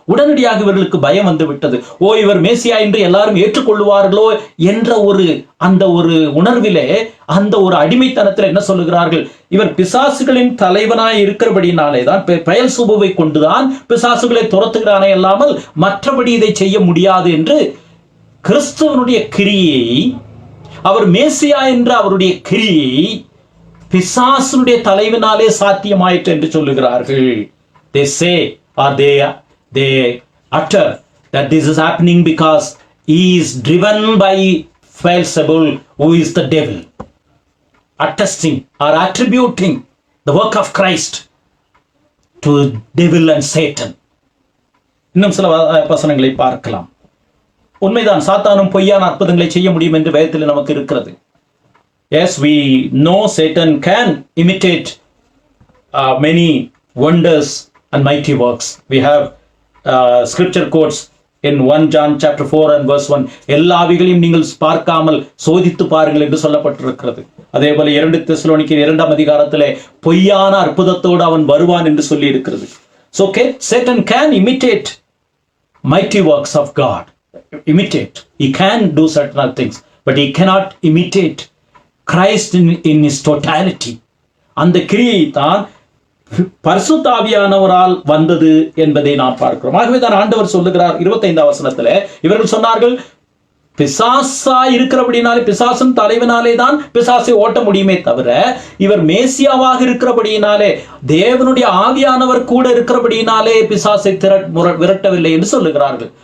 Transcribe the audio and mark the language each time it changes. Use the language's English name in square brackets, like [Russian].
[Tamil] உடனடியாக இவர்களுக்கு பயம் வந்து விட்டது. இவர் மேசியா என்று எல்லாரும் ஏற்றுக்கொள்வார்களோ என்ற அந்த ஒரு உணர்விலே, அந்த ஒரு அடிமைத்தனத்தில் என்ன சொல்லுகிறார்கள், இவர் பிசாசுகளின் தலைவனாய் இருக்கிறபடினாலே தான், பெயல்செபூலை கொண்டுதான் பிசாசுகளை துரத்துகிறானே அல்லாமல் மற்றபடி இதை செய்ய முடியாது என்று கிறிஸ்துவனுடைய கிரியை, அவர் மேசியா என்ற அவருடைய கிரியை பிசாசுடைய தலைவனாலே சாத்தியமாயிற்று என்று சொல்லுகிறார்கள். [English] They say, or they utter that this is happening because he is driven by Beelzebul, who is the devil, attesting or attributing the work of Christ to devil and Satan. [Tamil] இன்னும் சில வசனங்களை பார்க்கலாம். உண்மைதான், சாத்தானும் பொய்யான அற்புதங்களை செய்ய முடியும் என்று வேதத்தில் நமக்கு இருக்கிறது. [English] Yes, we know Satan can imitate many wonders and mighty works. We have scripture quotes in 1 John chapter 4 and verse 1. [Tamil] எல்லா ஆவிகளையும் நீங்கள் பார்க்காமல் சோதித்து பாருங்கள் என்று சொல்லப்பட்டிருக்கிறது. அதே போல 2 தெசலோனிக்கேயர் 2ஆம் அதிகாரத்திலே பொய்யான அற்புதத்தோடு அவன் வருவான் என்று சொல்லி இருக்கிறது. [English] So Satan can imitate mighty works of God. Imitate. He can do certain things, but he cannot imitate Christ in his totality. [Tamil] அந்த கிரியை தான் பரிசுத்த ஆவியானவரால் வந்தது என்பதை நாம் பார்க்கிறோம். ஆகவே தான் ஆண்டவர் சொல்லுகிறார் 25ஆம் வசனத்திலே, இவர்கள் சொன்னார்கள், பிசாசா இருக்கிறபடினாலே, பிசாசின் தலைவனாலே தான் பிசாசை ஓட்ட முடியுமே தவிர, இவர் மேசியாவாக இருக்கிறபடியினாலே, தேவனுடைய ஆவியானவர் கூட இருக்கிறபடியினாலே பிசாசை விரட்டவில்லை என்று சொல்லுகிறார்கள்.